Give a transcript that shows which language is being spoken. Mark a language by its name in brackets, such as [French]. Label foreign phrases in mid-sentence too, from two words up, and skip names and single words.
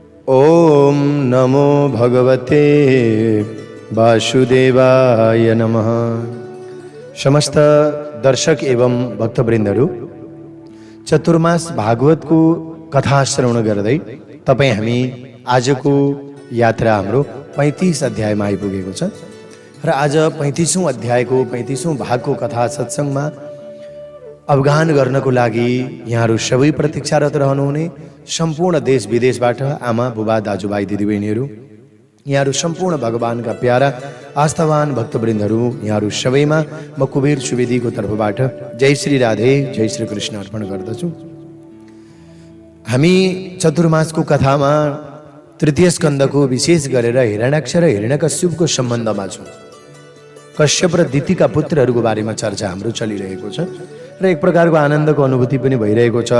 [Sanskrit] ओम नमो भगवते वासुदेवाय नमः। [Nepali] समस्त दर्शक एवं भक्तवृन्दहरू, चतुर्मास भागवतको कथा श्रवण गर्दै तपाईँ हामी आजको यात्रा हाम्रो 35 अध्यायमा आइपुगेको छ र आज 35औं अध्यायको 35औं भागको कथा सत्सङ्गमा अवगाहन गर्नको लागि यहाँहरू सबै प्रतीक्षारत रहनुहुने सम्पूर्ण देश विदेशबाट आमा बुबा दाजुभाइ दिदीबहिनीहरू, यहाँहरू सम्पूर्ण भगवानका प्यारा आस्थावान भक्तवृन्दहरू, यहाँहरू सबैमा म कुबेर सुवेदीको तर्फबाट जय श्री राधे जय श्री कृष्ण अर्पण गर्दछु। हामी चतुर्मासको कथामा तृतीय स्कन्धको विशेष गरेर हिरण्याक्ष र हिरण्यकश्यपको सम्बन्धमा छौँ। कश्यप र दितिका पुत्रहरूको बारेमा चर्चा हाम्रो चलिरहेको छ र एक प्रकारको आनन्दको अनुभूति पनि भइरहेको छ।